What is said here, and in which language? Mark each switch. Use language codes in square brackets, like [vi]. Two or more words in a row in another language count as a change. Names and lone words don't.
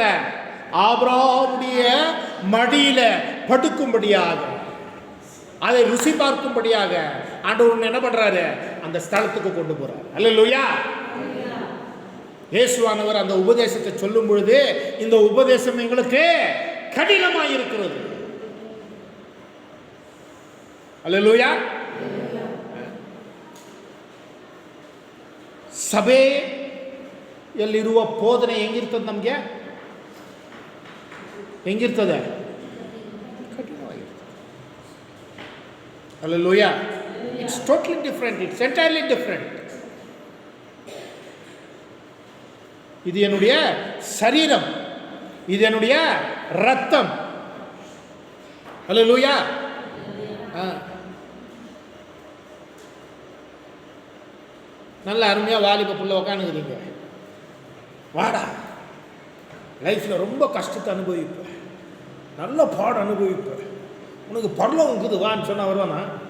[ta] ஆபிரகாமுடைய மடியில் படுக்கும்படியாக, அதை ருசி பார்க்கும்படியாக ஆண்டவர் என்ன பண்ணுறாரு, அந்த ஸ்தலத்துக்கு கொண்டு போகிறார். அல்லேலூயா. இயேசுவானவர் அந்த உபதேசத்தை சொல்லும் பொழுது இந்த உபதேசம் எங்களுக்கு கடினமாக இருக்கிறது. அல்லேலூயா. [kn] ಸಭೆಯಲ್ಲಿರುವ ಬೋಧನೆ ಹೆಂಗಿರ್ತದೆ, ನಮಗೆ ಹೆಂಗಿರ್ತದೆ? ಕಠಿಣವಾಗಿರ್ತದೆ. [ta] அல்லேலூயா. [en] it's totally different, it's entirely different. [ta] இது என்னுடைய சரீரம், இது என்னுடைய ரத்தம். அல்லேலூயா. நல்ல அருமையாக வாலிப புள்ள உக்காந்துக்குறீங்க, வாடா லைஃப்பில் ரொம்ப கஷ்டத்தை அனுபவிப்பேன், நல்ல பாடம் அனுபவிப்பேன், உனக்கு பரலோகம் இருக்குது வான்னு சொன்னால் வருவானா?